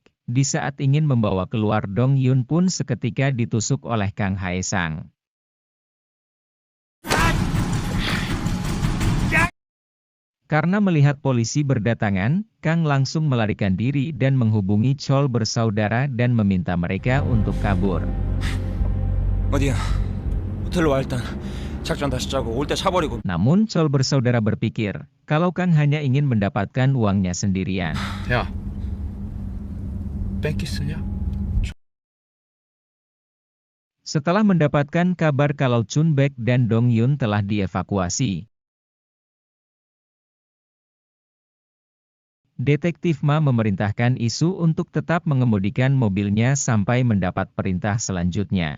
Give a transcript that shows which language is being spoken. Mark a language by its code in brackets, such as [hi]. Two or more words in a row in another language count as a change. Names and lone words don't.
[id] Di saat ingin membawa keluar Dong Yun pun seketika ditusuk oleh Kang Hae Sang. Karena melihat polisi berdatangan, Kang langsung melarikan diri dan menghubungi Chol bersaudara dan meminta mereka untuk kabur. [ko] 어디야? 호텔로 와 일단. 작전 다시 짜고 올 때 차 버리고. [id] Namun Chol bersaudara berpikir, kalau Kang hanya ingin mendapatkan uangnya sendirian. [ko] 야, 뺑기 쓰냐? [id] Setelah mendapatkan kabar kalau Chun Baek dan Dong Yun telah dievakuasi, Detektif Ma memerintahkan Isu untuk tetap mengemudikan mobilnya sampai mendapat perintah selanjutnya.